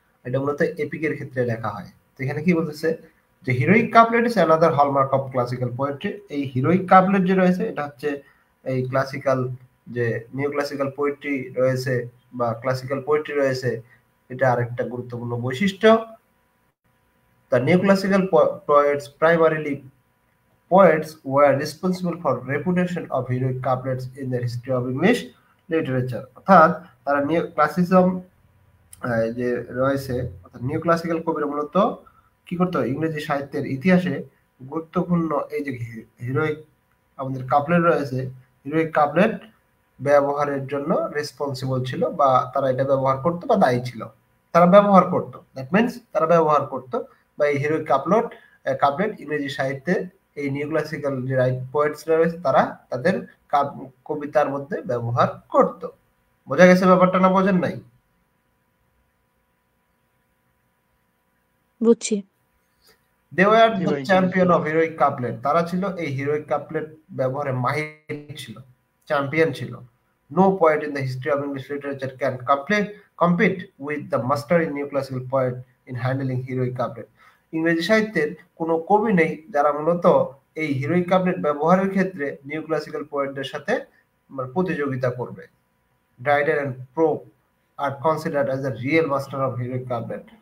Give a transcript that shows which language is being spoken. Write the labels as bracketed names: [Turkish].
[Bangla] এটা মূলত এপিকের ক্ষেত্রে লেখা হয়। তো এখানে কি বলতেছে যে [English] Heroic couplet is another hallmark of classical poetry. [Bangla] এই হিরোইক কাপলেট যে রয়েছে এটা হচ্ছে এই ক্লাসিক্যাল যে নিউ ক্লাসিক্যাল পোয়েট্রি রয়েছে বা ক্লাসিক্যাল পোয়েট্রি রয়েছে, এটা আরেকটা গুরুত্বপূর্ণ বৈশিষ্ট্য। [English] The neoclassical poets, primarily poets, were responsible for reputation of heroic couplets in the history of English literature। [Bangla] অর্থাৎ তারা নিউ ক্লাসিজম যে রয়েছে, অর্থাৎ নিউ ক্লাসিক্যাল কবিরা মূলত কি করতো, ইংরেজি সাহিত্যের ইতিহাসে গুরুত্বপূর্ণ এই যে হিরোইক আমাদের কাপলেট রয়েছে, হিরোইক কাপলেট ব্যবহারের জন্য রেসপন্সিবল ছিল, বা তারা এটা ব্যবহার করতো বা দায়ী ছিল, তারা ব্যবহার করতো, [English] that means [Bangla] তারা ব্যবহার করতো, বা এই হিরোইক কাপলেট ইংরেজি সাহিত্যে এই নিউ ক্লাসিক্যাল যে পোয়েটস রয়েছে তারা তাদের কবিতার মধ্যে ব্যবহার করতো। বোঝা গেছে ব্যাপারটা না বোঝেন নাই? বুঝছি। [English] They were the champion of heroic couplet। [Bangla] তারা ছিল এই হিরোইক কাপলেট ব্যবহারে মাহির ছিল, চ্যাম্পিয়ন ছিল। [English] No poet in the history of English literature can compete with the master in neoclassical poet in handling heroic couplet. [Bangla] ইংরেজি সাহিত্যের কোনো কবি নেই যারা মূলত এই হিরোইক কাপলেট ব্যবহারের ক্ষেত্রে নিওক্লাসিক্যাল পোয়েটদের সাথে প্রতিযোগিতা করবে। [English] Dryden and prop R considered as the real master of heroic couplet.